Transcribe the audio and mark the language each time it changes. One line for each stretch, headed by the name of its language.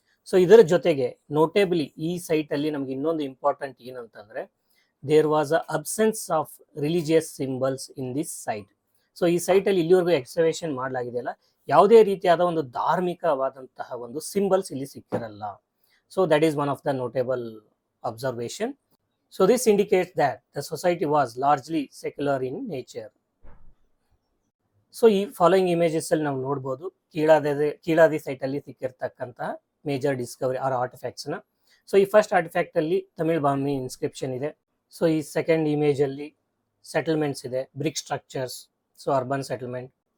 Kannada: So ಇದರ ಜೊತೆಗೆ ನೋಟೇಬಲಿ ಈ ಸೈಟಲ್ಲಿ ನಮ್ಗೆ ಇನ್ನೊಂದು ಇಂಪಾರ್ಟೆಂಟ್ ಏನಂತಂದರೆ,
English: There was a absence of religious symbols in this site.
Kannada: So ಈ ಸೈಟಲ್ಲಿ ಇಲ್ಲಿವರೆಗೂ ಎಕ್ಸ್ಕವೇಷನ್ ಮಾಡಲಾಗಿದೆಯಲ್ಲ, ಯಾವುದೇ ರೀತಿಯಾದ ಒಂದು ಧಾರ್ಮಿಕವಾದಂತಹ ಒಂದು ಸಿಂಬಲ್ಸ್ ಇಲ್ಲಿ ಸಿಕ್ಕಿರಲ್ಲ.
English: So that is one of the notable observation. So this indicates that the society was largely secular in nature.
Kannada: So ಈ following images ಅಲ್ಲಿ ನಾವು ನೋಡ್ಬೋದು ಕೀಳಾದಿ ಸೈಟ್ ಅಲ್ಲಿ ಸಿಕ್ಕಿರ್ತಕ್ಕಂತಹ ಮೇಜರ್ ಡಿಸ್ಕವರಿ ಆರ್ ಆರ್ಟಿಫ್ಯಾಕ್ಟ್ಸ್ನ. ಸೊ ಈ ಫಸ್ಟ್ ಆರ್ಟಿಫ್ಯಾಕ್ಟ್ ಅಲ್ಲಿ ತಮಿಳ್ ಬಾಮಿ ಇನ್ಸ್ಕ್ರಿಪ್ಷನ್ ಇದೆ. So ಈ second image ಅಲ್ಲಿ ಸೆಟಲ್ಮೆಂಟ್ಸ್ ಇದೆ, BRIC structures, so urban settlement.